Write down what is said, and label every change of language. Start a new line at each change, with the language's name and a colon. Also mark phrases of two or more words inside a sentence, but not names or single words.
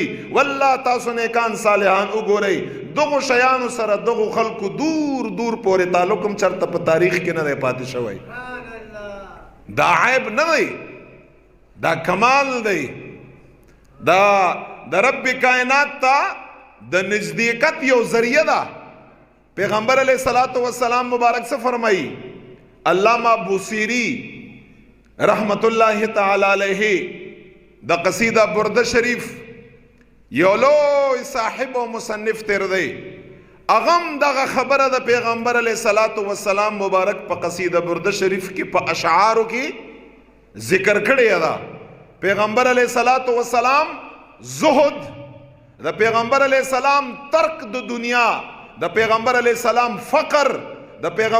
Pashto: والله تاسو نیکان صالحان وګورئ دغو شیانو سره دغو خلکو دور دور پورې تعلق هم چرته په تاریخ کې نه دی پاتې شوی. دا عیب نه دی، دا کمال دی، دا د رب کائنات ته د نزدېکت یو ذریعه ده. پیغمبر
Arabic: علیہ الصلوۃ والسلام
Pashto: مبارک سے فرمائی، علامہ بوصیری
Arabic: رحمت اللہ تعالی علیہ
Pashto: د قصیدہ برده شریف یو لوی صاحب و مصنف تیر دی، اغم دغه خبره د پیغمبر
Arabic: علیہ الصلوۃ والسلام
Pashto: مبارک په قصیدہ برده شریف کې په اشعارو کې ذکر کړی دا. پیغمبر
Arabic: علیہ الصلوۃ والسلام
Pashto: زہد، د پیغمبر
Arabic: علیہ السلام
Pashto: ترک د دنیا، د پیغمبر
Arabic: علیہ السلام
Pashto: فقر، د